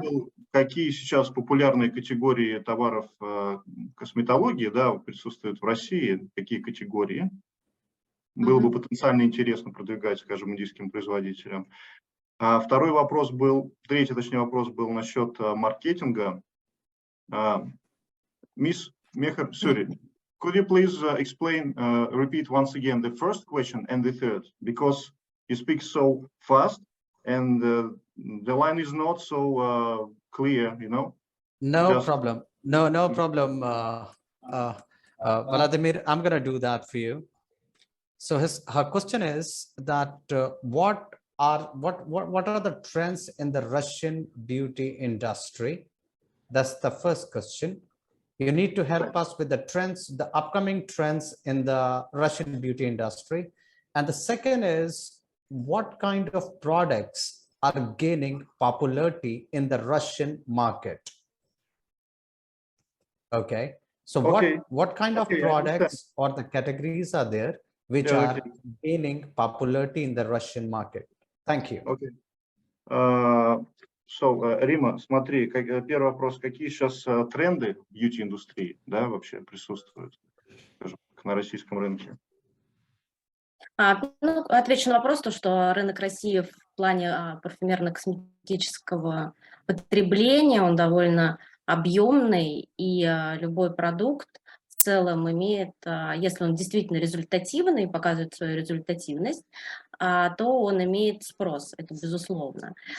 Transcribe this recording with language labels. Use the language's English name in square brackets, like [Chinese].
[Russian] был, какие сейчас популярные категории товаров косметологии, да, присутствуют в России, какие категории? Было бы потенциально интересно продвигать, скажем, индийским производителям. А второй вопрос был, третий, точнее, вопрос был насчет маркетинга. [English] Miss Meher Suri, could you please explain, repeat once again the first question and the third, because you speak so fast and the line is not so clear, you know? No problem. No problem. Vladimir, I'm going to do that for you. So her question is that what are the trends in the Russian beauty industry? That's the first question. You need to help us with the trends, the upcoming trends in the Russian beauty industry. And the second is, what kind of products are gaining popularity in the Russian market? Okay. So what kind of products or the categories are there which are gaining popularity in the Russian market? Thank you. Okay. [Russian] Римма, смотри, первый вопрос, какие сейчас тренды в бьюти-индустрии, да, вообще присутствуют, скажем, на российском рынке? Ну, отвечу на вопрос, то, что рынок России в плане парфюмерно-косметического потребления, он довольно объемный, и любой продукт в целом имеет, если он действительно результативный, показывает свою результативность, то он имеет спрос, это безусловно.